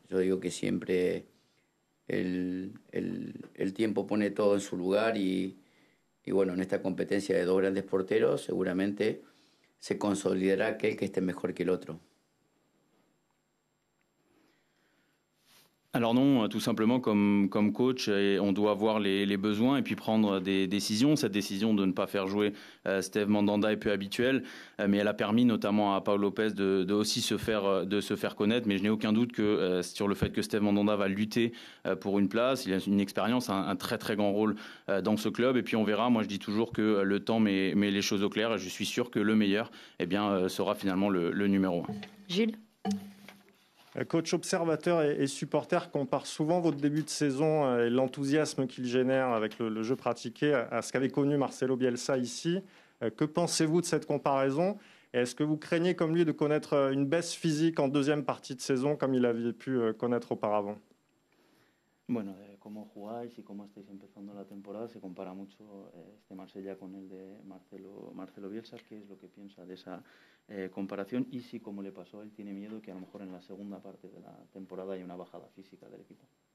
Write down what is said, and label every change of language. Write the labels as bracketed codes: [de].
[es] Yo digo que siempre el tiempo pone todo en su lugar, y bueno, en esta competencia de dos grandes porteros seguramente se consolidará aquel que esté mejor que el otro. [fr] Alors non, tout simplement comme coach, on doit voir les besoins et puis prendre des décisions. Cette décision de ne pas faire jouer Steve Mandanda est peu habituelle, mais elle a permis notamment à Paul Lopez de aussi se faire connaître. Mais je n'ai aucun doute que sur le fait que Steve Mandanda va lutter pour une place. Il a une expérience, un très très grand rôle dans ce club. Et puis on verra. Moi je dis toujours que le temps met les choses au clair, et je suis sûr que le meilleur sera finalement le numéro 1. Gilles? Coach, observateur et supporter compare souvent votre début de saison et l'enthousiasme qu'il génère avec le jeu pratiqué à ce qu'avait connu Marcelo Bielsa ici. Que pensez-vous de cette comparaison? Et est-ce que vous craignez comme lui de connaître une baisse physique en deuxième partie de saison comme il avait pu connaître auparavant? [es] Bueno, cómo jugáis y cómo estáis empezando la temporada, se compara mucho este Marsella con el de Marcelo Bielsa. ¿Qué es lo que piensa de esa comparación? Y si, como le pasó a él, tiene miedo que a lo mejor en la segunda parte de la temporada haya una bajada física del equipo.